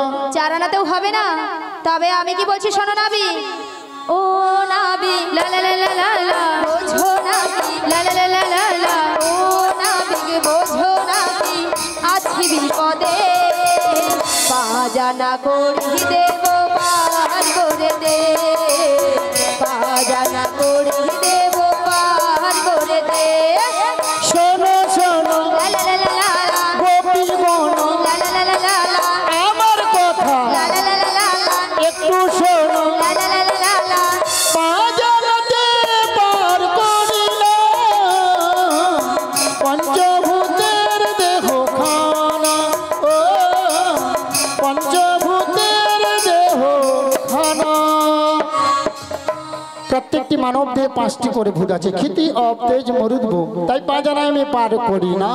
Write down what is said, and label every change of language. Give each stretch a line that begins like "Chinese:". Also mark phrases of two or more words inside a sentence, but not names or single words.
Bangla: 4 আনাতেও হবে না তবে আমি কি বলছি শোনো নাবিক ও নাবিক লা লা লা লা লা লা বোঝো নাবিক লা লা লা লা লা লা ও নাবিক বোঝো নাবিক আছি বিপদে পাজানা করি দেব পার করে দে পাজানা করি দেব পার করে দে শোনো শোনো লা লা লা লা লা গোপী গণ লা লা লা লা লা লা আমার কথা লা লা লা লা লা লা একটু শোনো লা লা লা লা লা লা পাজানাতে পার করিলা পঞ্চভূতের দেহ খানা ও পঞ্চভূতের দেহ খানা প্রত্যেকটি মানব দেহে 5টি করে ভূত আছে ক্ষিতি অব তেজ মরুদ ভোগ তাই পাজানায় আমি পার করি না